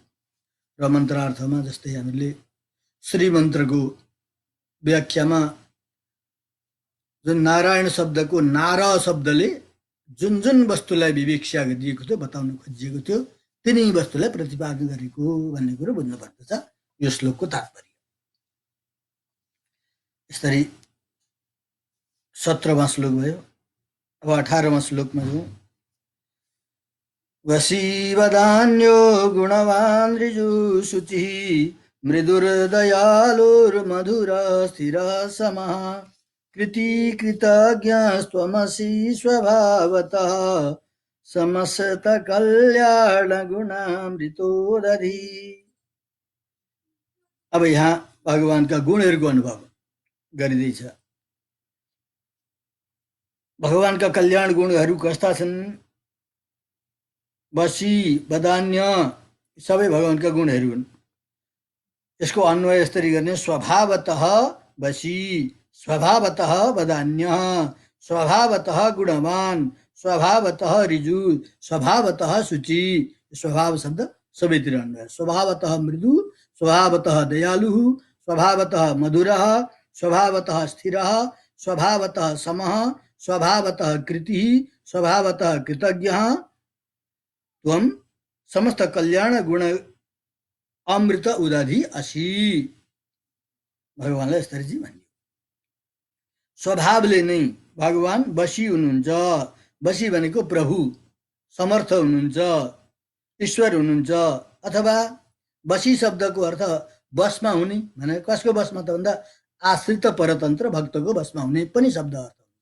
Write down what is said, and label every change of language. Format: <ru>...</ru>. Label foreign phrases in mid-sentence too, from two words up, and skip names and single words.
<ne>र मन्त्रार्थमा जस्तै हामीले श्रीमन्त्रको व्याख्यामा जुन नारायण शब्दको नार शब्दले जुन जुन वस्तुलाई विवेक्षा गरिएको थियो, बताउन खोजिएको थियो, तिनै वस्तुलाई प्रतिपादन गरेको भन्ने कुरो बुझ्नुपर्दछ यो श्लोकको तात्पर्य। यसरी 17वां श्लोक भयो। अब 18वां श्लोकमा जाउँ।</ne> <sa>वशीवदान्यो गुणवान् ऋजु शुचिः मृदुर्दयालुर्मधुर स्थिर समः कृतिकृतज्ञस्त्वमसि स्वभावतः समस्त कल्याण गुणामृतोदधि।</sa> <ne>अब यहाँ भगवानका गुणहरूको अनुभव गरिँदैछ। भगवानका कल्याण गुणहरू कस्ता छन्? वशी, वदान्य सबै भगवानका गुणहरू हुन्। यसको अन्वय यसरी गर्ने,</ne> <sa>स्वभावतः वशी, स्वभावतः वदान्य, स्वभावतः गुणवान, स्वभावतः ऋजु, स्वभावतः शुचि।</sa> <ne>स्वभाव शब्द सबैतिर अन्वय।</ne> <sa>स्वभावतः मृदु, स्वभावतः दयालु, स्वभावतः मधुरः, स्वभावतः स्थिरः, स्वभावतः समः, स्वभावतः कृतिः, स्वभावतः कृतज्ञः त्वं समस्त कल्याण गुण अमृत उदधि असि।</sa> <ne>भगवानलाई यसरी भनियो। स्वभावले नै भगवान बसी हुनुहुन्छ। बसी भनेको प्रभु, समर्थ हुनुहुन्छ, ईश्वर हुनुहुन्छ। अथवा बसी शब्दको अर्थ बसमा हुने भने कसको बसमा त भन्दा आश्रित परतन्त्र भक्तको बसमा हुने पनि शब्द अर्थ हुन्छ।</ne>